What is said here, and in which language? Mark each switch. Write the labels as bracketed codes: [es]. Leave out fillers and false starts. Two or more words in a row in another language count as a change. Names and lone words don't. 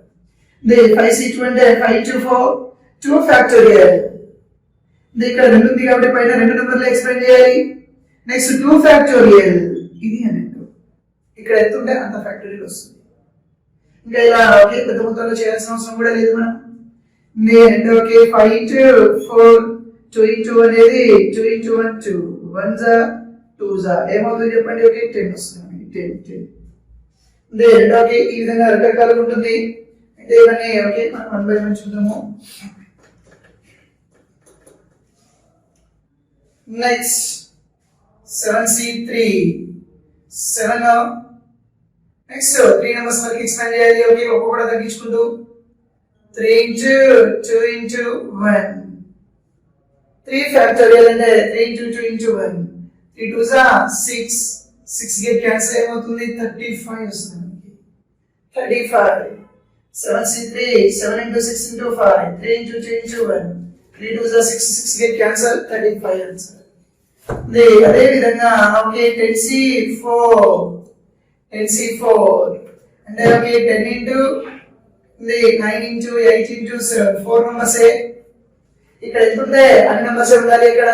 [te] 5c2 అంటే 5 into 4 2 ఫ్యాక్టోరియల్. ఇక్కడ 2 ఉంది కాబట్టి పైన 2 నెంబర్లు ఎక్స్పాండ్ చేయాలి. నెక్స్ట్ 2 ఫ్యాక్టోరియల్ ఇది అన్నట్టు. ఇక్కడ ఎంత ఉంటే అంత ఫ్యాక్టోరియల్ వస్తుంది. ఇంకా ఇలా ఓకే పెద్ద మొత్తంలో చేయాల్సిన అవసరం కూడా లేదు మనం. ఓకే 5 into 4 2 into 1 అనేది 2 into 1 2 1s 2s ఏమవుతుంది చెప్పండి? ఓకే 10 వస్తుంది. 10 ఓకే ఈ విధంగా రకరకాలుగా ఉంటుంది. అయితే ఇవన్నీ ఓకే మనం 1 by 1 చూద్దాము. నెక్స్ట్ 7c3 7 నెక్స్ట్ 3 నెంబర్స్ వరకు ఎక్స్పాండ్ చేయాలి. ఓకే ఒక్కొక్కటి తగ్గించుకుంటూ 3 into 2 into 1 3 ఫ్యాక్టోరియల్ అంటే 3 into 2 into 1 3 2s 6 [en] get cancel [te] ఏమవుతుంది? 35 వస్తుంది మనకి. 35 7c3 7 into 6 into 5 3 into 2 into 1 3 2s 6 [en] get cancel [te] 35 ఆన్సర్. అదే విధంగా ఓకే 10c4 అంటే ఓకే 10 into 9 into 8 into 7 4 నెంబర్స్. ఇక్కడ ఎంత ఉంటే అన్ని నెంబర్స్ ఉండాలి ఇక్కడ.